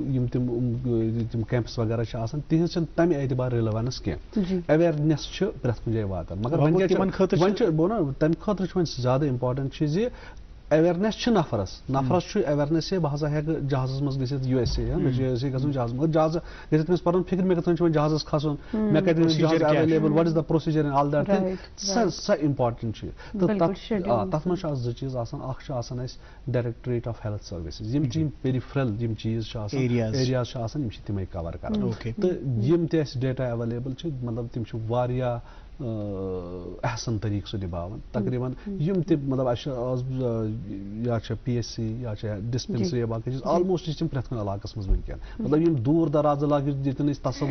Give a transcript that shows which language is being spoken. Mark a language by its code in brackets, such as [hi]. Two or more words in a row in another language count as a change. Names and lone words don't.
[ks] تِم کیمپس وغیرہ چھِ آسان تِہنٛز چھنہٕ تمہِ اعتبار رِلوَنس کینٛہہ اویرنیس چھِ پرٛٮ۪تھ کُنہِ جایہِ واتان مگر وۄنۍ چھُ تمہِ خٲطرٕ چھُ وۄنۍ زیادٕ امپاٹنٹ چھُ زِ اویرنیس چھِ نفرس چھُ اویرنیس بہٕ ہسا ہٮ۪کہٕ جہازس منٛز گٔژھِتھ USA مےٚ چھُ USA گژھُن جہازس مگر جہاز گژھِ تٔمِس پَرُن فِکر مےٚ کِتھ کٔنۍ چھُ وۄنۍ جہازس کھسُن مےٚ کَتہِ جہاز ایویلیبل [en] what is the procedure and all that thing [ks] سۄ امپاٹنٹ چھِ تہٕ تتھ منٛز چھُ اَتھ زٕ چیٖز آسان اکھ چھُ آسان اَسہِ [en] directorate of health services [ks] یِم چھِ یِم پیرِفرل یِم چیٖز چھِ آسان ایریاز چھِ آسان یِم چھِ تِمے کور کران تہٕ یِم تہِ اَسہِ ڈیٹا ایویلیبل چھِ مطلب تِم چھِ واریاہ احسن طریٖقہٕ سُہ نِباوان تقریٖبن یِم تہِ مطلب اَسہِ چھِ آز یا چھِ PSC یا چھِ ڈِسپینسری یا باقٕے چیٖز آلموسٹ چھِ تِم پرٛٮ۪تھ کُنہِ علاقس منٛز وٕنکیٚن مطلب یِم دوٗر دراز علاقہٕ ییٚتٮ۪ن أسۍ